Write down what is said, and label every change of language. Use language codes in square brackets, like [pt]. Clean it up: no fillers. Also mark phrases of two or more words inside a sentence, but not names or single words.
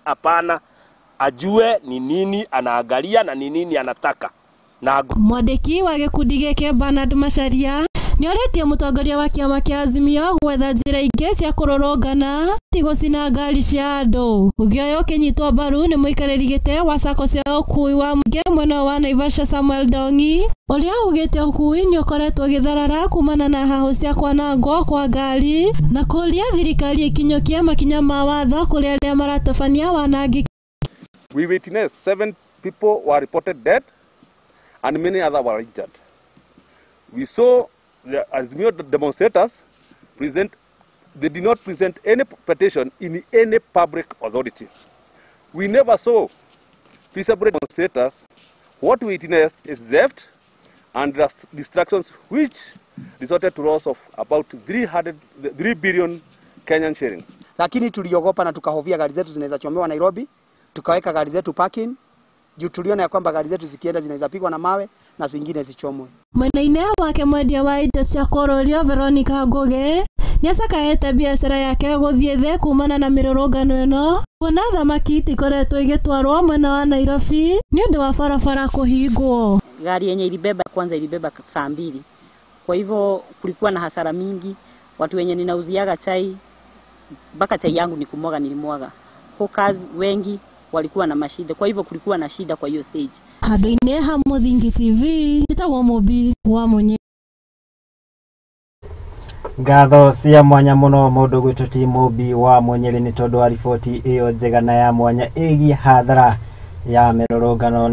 [sw] Hapana, ajue ni nini anaangalia na ni nini anataka. [ki] Mwandĩki wa gĩkundi gĩkĩ Bernard Macharia nĩ orĩtie mũtongoria wa kĩama kĩa Azimio gwetha njĩra ingĩ cia kũrũrũngana ti gũcina ngari cia andũ. Ũgĩ ũyũ ũkĩnyitwo mbaru nĩ mũikarĩri gĩtĩ wa sako cia ũkui wa mũingĩ mwena wa Naivasha Samuel Dongi, ũrĩa ugĩte ũkui nĩ ũkoretwo ũgĩtharara kumana na hahũ cia kwanangwo kwa ngari na kũria thirikari ĩkinyũkie makinya ma watho kũrĩ arĩa maratabania wanangĩki. [en] We witnessed 7 people were reported dead and many others were injured. We saw the Azimio demonstrators they did not present any petition in any public authority. We never saw peaceable demonstrators. What we witnessed is theft and distractions which resulted to loss of about 3 billion Kenyan shillings. [sw] Lakini tuliogopa na tukahofia gari zetu zinaweza chomewa Nairobi, tukaweka gari zetu parking. Juu tuliona ya kwamba gari zetu zikienda zinaweza pigwa na mawe na zingine zichomwe. [ki] Mwena-inĩ wake mwendia wa indo cia kũrũrio Veronica Ngugi niacakaete biacara yake guthie the kumana na mirurungano ino kuona thamaki itikoretwo igitwarwo mwena wa Nairobi ni undu wa barabara kuhingwo. [sw] Gari yenye ilibeba kwanza ilibeba saa 2. Kwa hivyo kulikuwa na hasara mingi. Watu wenye ninauziaga chai mpaka chai yangu nilimwaga. Hawkers wengi walikuwa na mashida. Kwa hivyo kulikuwa na shida kwa hiyo stage. [ki] Handu-ini ha Muthingi TV njitagwo Mubi wa Munyi. Ngatho cia mwanya muno mundu gwitwo ti Mubi wa Munyeri ni tondu wa riboti iyo njega na ya mwanya igi hathara ya mirurungano.